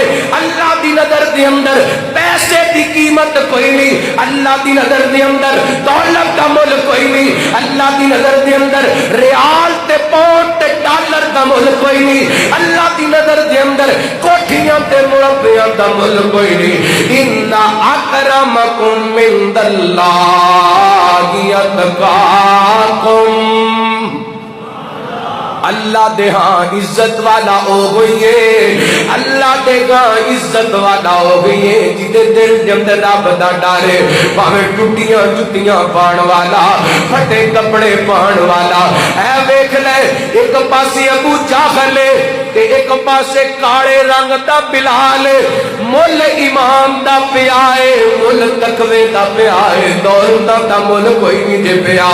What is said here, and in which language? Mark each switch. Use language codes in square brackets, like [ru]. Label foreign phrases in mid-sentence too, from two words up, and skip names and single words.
[pa] اللہ دی نظر دے اندر پیسے دی قیمت کوئی نہیں، اللہ دی نظر دے اندر دولت کا مل کوئی نہیں، اللہ دی نظر دے اندر ریال تے پاؤنڈ تے ڈالر کا مل کوئی نہیں، اللہ دی نظر دے اندر کوٹھیاں تے مربعیاں کا مل کوئی نہیں. [ar] إن أكرمكم عند الله أتقاكم, [pa] اللہ دے ہاں عزت والا ہو گئی ہے، اللہ دے ہاں عزت والا ہو گئی ہے جیدے دل دے اندر رب دا ڈر ہے. بھاویں ٹٹیاں جتیاں پان والا، پھٹے کپڑے پان والا، اے ویکھ لے اک پاسے ابو جہل تے اک پاسے کالے رنگ دا بلال، مل ایمان دا پیا ہے، مل تقوے دا پیا ہے، دولت دا مل کوئی نہیں جے پیا.